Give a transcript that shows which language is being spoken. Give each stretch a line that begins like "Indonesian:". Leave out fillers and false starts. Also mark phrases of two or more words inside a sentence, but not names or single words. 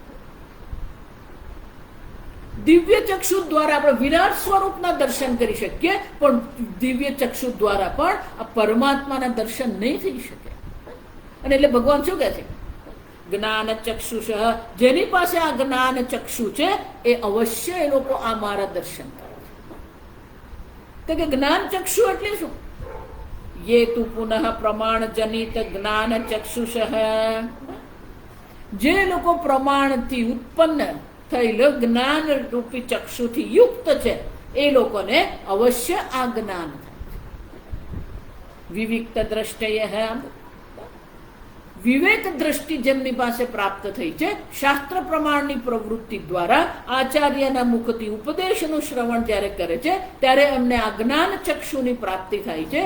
Gujarati: દિવ્ય ચક્ષુ દ્વારા આપણે વિરાટ સ્વરૂપના દર્શન કરી શકીએ, પણ દિવ્ય ચક્ષુ દ્વારા પણ આ પરમાત્માના દર્શન નહીં થઈ શકે. અને એટલે ભગવાન શું કહે છે? જ્ઞાન ચક્ષુષ. જેની પાસે આ જ્ઞાન ચક્ષુ છે એ અવશ્ય એ લોકો આ મારા દર્શન કરે છે. કે જ્ઞાન ચક્ષુ એટલે શું?
Sanskrit: ये तु पुनः प्रमाण जनित ज्ञान चक्षुष.
Gujarati: જે લોકો પ્રમાણથી ઉત્પન્ન થયેલ જ્ઞાન રૂપી ચક્ષુથી યુક્ત છે એ લોકોને અવશ્ય આ જ્ઞાન થાય.
Sanskrit: વિવિક્ત દ્રષ્ટય.
Gujarati: વિવેક દ્રષ્ટિ જેમની પાસે પ્રાપ્ત થઈ છે, શાસ્ત્ર પ્રમાણની પ્રવૃત્તિ દ્વારા આચાર્યના મુખથી ઉપદેશનું શ્રવણ જ્યારે કરે છે ત્યારે એમને આ જ્ઞાન ચક્ષુની પ્રાપ્તિ થાય છે.